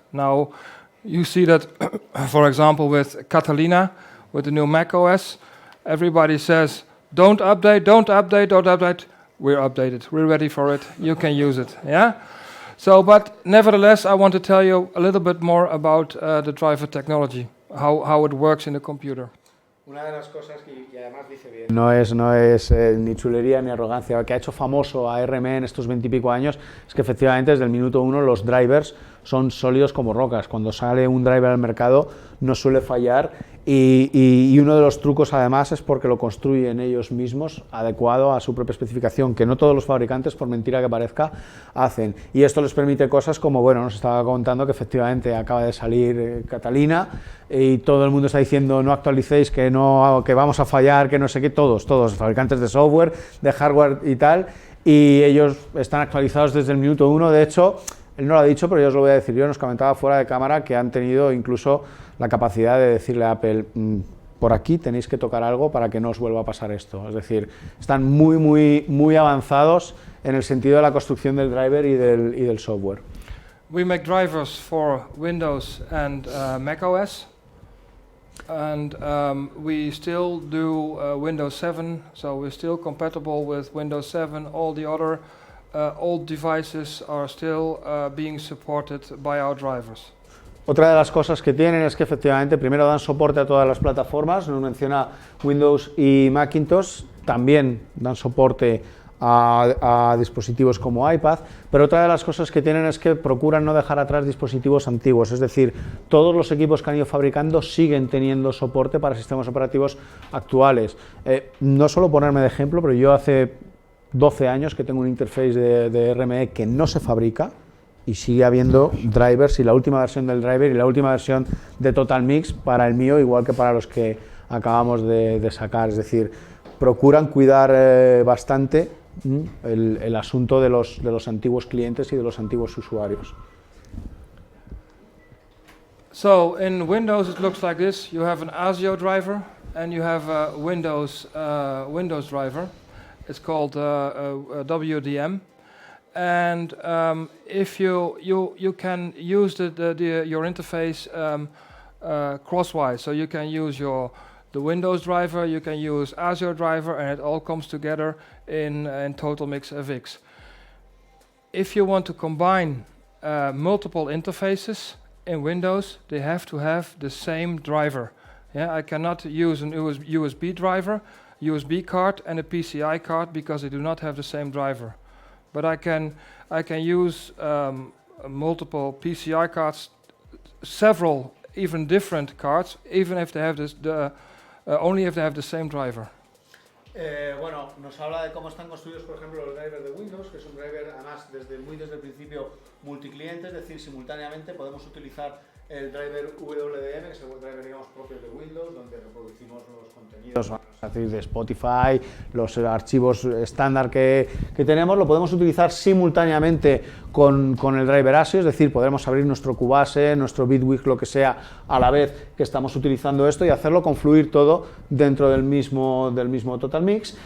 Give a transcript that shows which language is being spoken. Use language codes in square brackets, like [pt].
[en] Now you see that, for example, with Catalina, with the new Mac OS, everybody says, don't update, don't update, don't update. We're updated, we're ready for it, you can use it, yeah? So, but nevertheless, I want to tell you a little bit more about the driver technology, how it works in the computer. [es] Una de las cosas que además dice bien, no es ni chulería ni arrogancia, que ha hecho famoso a RME en estos 20 y pico años, es que efectivamente desde el minuto 1 los drivers son sólidos como rocas. Cuando sale un driver al mercado no suele fallar, y uno de los trucos además es porque lo construyen ellos mismos adecuado a su propia especificación, que no todos los fabricantes, por mentira que parezca, hacen. Y esto les permite cosas como, bueno, nos estaba contando que efectivamente acaba de salir Catalina y todo el mundo está diciendo no actualicéis, que vamos a fallar, que no sé qué, todos fabricantes de software, de hardware y tal, y ellos están actualizados desde el minuto 1. De hecho, él no lo ha dicho, pero yo os lo voy a decir yo, nos comentaba fuera de cámara que han tenido incluso la capacidad de decirle a Apple, por aquí tenéis que tocar algo para que no os vuelva a pasar esto. Es decir, están muy avanzados en el sentido de la construcción del driver y del software. [en] We make drivers for Windows and Mac OS, and we still do Windows 7, so we're still compatible with Windows 7. All the other old devices are still being supported by our drivers. [es] Otra de las cosas que tienen es que efectivamente primero dan soporte a todas las plataformas, nos menciona Windows y Macintosh, también dan soporte a dispositivos como iPad, pero otra de las cosas que tienen es que procuran no dejar atrás dispositivos antiguos, es decir, todos los equipos que han ido fabricando siguen teniendo soporte para sistemas operativos actuales. No solo ponerme de ejemplo, pero yo hace 12 años que tengo un interface de RME que no se fabrica y sigue habiendo drivers, y la última versión del driver y la última versión de TotalMix para el mío, igual que para los que acabamos de sacar, es decir, procuran cuidar bastante el asunto de los antiguos clientes y de los antiguos usuarios. [en] So in Windows it looks like this. You have an ASIO driver and you have a Windows driver. It's called WDM. And if you can use your interface crosswise, so you can use the Windows driver, you can use ASIO driver, and it all comes together in TotalMix FX. If you want to combine multiple interfaces in Windows, they have to have the same driver. Yeah, I cannot use an USB driver, USB card, and a PCI card because they do not have the same driver. But I can use multiple PCI cards, several even different cards, even if they have only if they have the same driver. [es] Bueno, nos habla de cómo están construidos, por ejemplo, los drivers de Windows, que es un driver, además, desde el principio multicliente, es decir, simultáneamente podemos utilizar el driver WDM, que es el driver, digamos, propio de Windows, donde reproducimos los contenidos, es decir, de Spotify, los archivos estándar que tenemos, lo podemos utilizar simultáneamente con el driver ASIO, es decir, podremos abrir nuestro Cubase, nuestro Bitwig, lo que sea, a la vez que estamos utilizando esto y hacerlo confluir todo dentro del mismo TotalMix.